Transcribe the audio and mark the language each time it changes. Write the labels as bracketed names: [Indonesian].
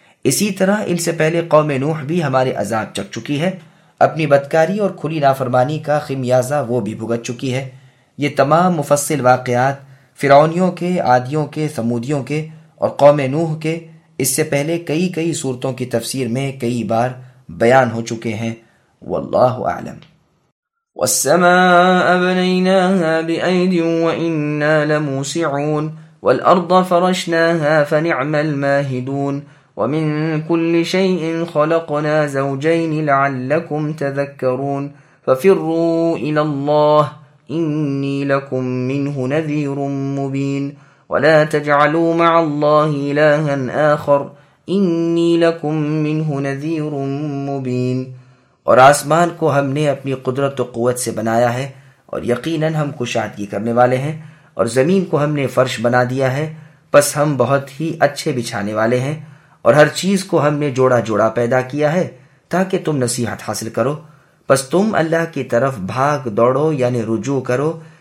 [Urdu] اسی طرح ان سے پہلے قوم نوح بھی ہمارے عذاب چکھ چکی ہے، اپنی بدکاری اور کھلی نافرمانی کا خمیازہ وہ بھی بھگت چکی ہے۔ یہ تمام مفصل واقعات فرعونیوں کے، عادیوں کے، ثمودیوں کے اور قوم نوح کے اس سے پہلے کئی کئی صورتوں کی تفسیر میں کئی بار بیان ہو چکے ہیں۔ واللہ اعلم۔ [Arabic] والسماء بنيناها بأيد وإنا لموسعون والأرض فرشناها فنعم الماهدون ومن كل شيء خلقنا زوجين لعلكم تذكرون ففروا إلى الله إني لكم منه نذير مبين ولا تجعلوا مع الله إلها آخر إني لكم منه نذير مبين۔ [Urdu] اور آسمان کو ہم نے اپنی قدرت و قوت سے بنایا ہے اور یقیناً ہم کشادگی کرنے والے ہیں، اور زمین کو ہم نے فرش بنا دیا ہے، بس ہم بہت ہی اچھے بچھانے والے ہیں، اور ہر چیز کو ہم نے جوڑا جوڑا پیدا کیا ہے تاکہ تم نصیحت حاصل کرو، بس تم اللہ کی طرف بھاگ دوڑو یعنی رجوع کرو،